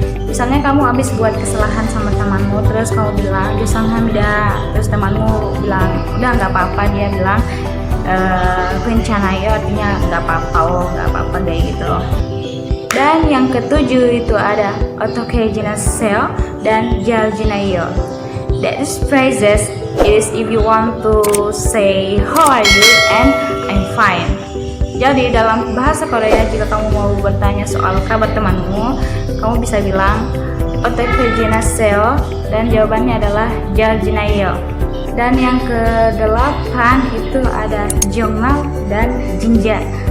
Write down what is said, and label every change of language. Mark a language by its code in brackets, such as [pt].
[id] Misalnya kamu habis buat kesalahan sama temanmu, terus kamu bilang joseonghamnida, terus temanmu bilang udah nggak apa-apa, dia bilang [ko] geunchanayo [id] artinya nggak apa-apa kayak gitu. Dan yang ketujuh itu ada [ko] otoke jinaseyo [id] dan [ko] jaljinayo. [en] That is phrases is if you want to say how are you and I'm fine. [id] Jadi dalam bahasa Korea, jika kamu mau bertanya soal kabar temanmu, kamu bisa bilang [ko] otoke jinaseyo, [id] dan jawabannya adalah [ko] jaljinayo. [id] Dan yang ke-8 itu ada jongmal dan jinja.